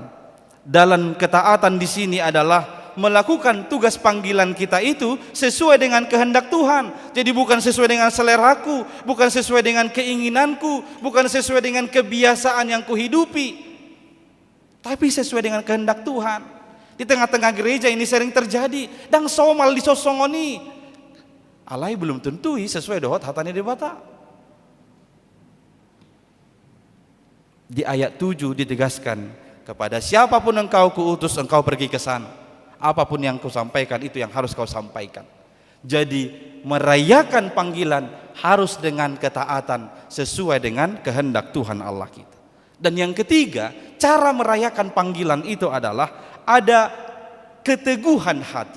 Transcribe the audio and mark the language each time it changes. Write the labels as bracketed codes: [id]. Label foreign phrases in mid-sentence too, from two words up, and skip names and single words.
[id] Dalam ketaatan di sini adalah melakukan tugas panggilan kita itu sesuai dengan kehendak Tuhan. Jadi bukan sesuai dengan seleraku, bukan sesuai dengan keinginanku, bukan sesuai dengan kebiasaan yang kuhidupi, tapi sesuai dengan kehendak Tuhan. Di tengah-tengah gereja ini sering terjadi, [bbc] dang somal disosongoni. Alai [id] belum tentu sesuai [bbc] dohot hatani debata. [id] Di ayat 7 ditegaskan, kepada siapapun engkau kuutus engkau pergi ke sana. Apapun yang kau sampaikan itu yang harus kau sampaikan. Jadi merayakan panggilan harus dengan ketaatan sesuai dengan kehendak Tuhan Allah kita. Dan yang ketiga, cara merayakan panggilan itu adalah ada keteguhan hati.